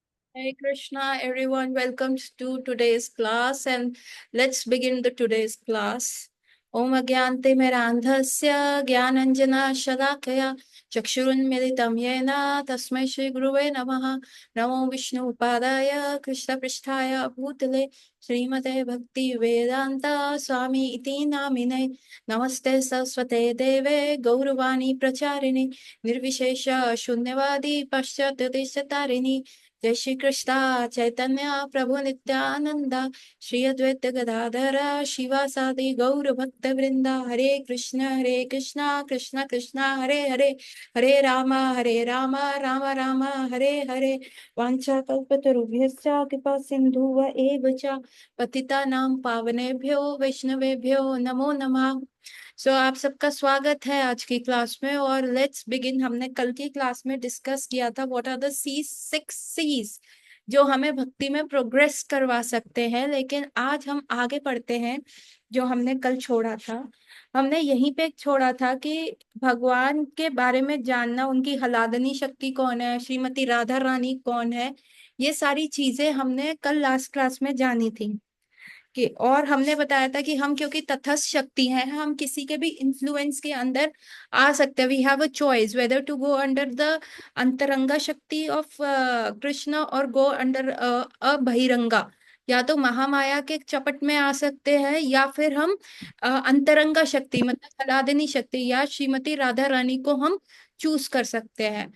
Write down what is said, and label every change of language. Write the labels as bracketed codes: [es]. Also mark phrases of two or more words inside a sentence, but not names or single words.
[en] Hey Krishna, everyone, welcome to today's class and let's begin the today's class. [sa] ॐ अज्ञानतिमिरान्धस्य ज्ञानाञ्जन शलाकया चक्षुरुन्मीलितं येन तस्मै श्री गुरवे नमः नमो विष्णुपादाय कृष्णप्रेष्ठाय भूतले श्रीमते भक्तिवेदान्त स्वामिन् इति नामिने नमस्ते सारस्वते देवे गौरवाणी प्रचारिणे निर्विशेष शून्यवादि पाश्चात्यदेश जय श्री कृष्णा चैतन्य प्रभु नित्यानंदा श्री अद्वैत गदाधर शिवासादि गौर भक्त वृंदा हरे कृष्णा कृष्ण कृष्ण हरे हरे हरे राम राम राम हरे हरे वाञ्छा कल्पतरुभ्यश्च कृपा सिन्धुव एव च पतितानां पावनेभ्यो वैष्णवेभ्यो नमो नमः। [hi] आप सबका स्वागत है आज की क्लास में और [en] let's begin. [hi] हमने कल की क्लास में डिस्कस किया था [en] what are the six Cs [hi] जो हमें भक्ति में प्रोग्रेस करवा सकते हैं, लेकिन आज हम आगे पढ़ते हैं। जो हमने कल छोड़ा था, हमने यहीं पे छोड़ा था कि भगवान के बारे में जानना, उनकी हलादनी शक्ति कौन है, श्रीमती राधा रानी कौन है, ये सारी चीजें हमने कल [en] last class [hi] में जानी थी। कि और हमने बताया था कि हम क्योंकि तटस्थ शक्ति हैं, हम किसी के भी इन्फ्लुएंस के अंदर आ सकते हैं। [en] we have a choice whether to go under the [hi] अंतरंगा शक्ति [en] of Krishna or go under a bahiranga. [hi] या तो महामाया के चपट में आ सकते हैं या फिर हम अंतरंगा शक्ति मतलब हलादिनी शक्ति या श्रीमती राधा रानी को हम चूज कर सकते हैं।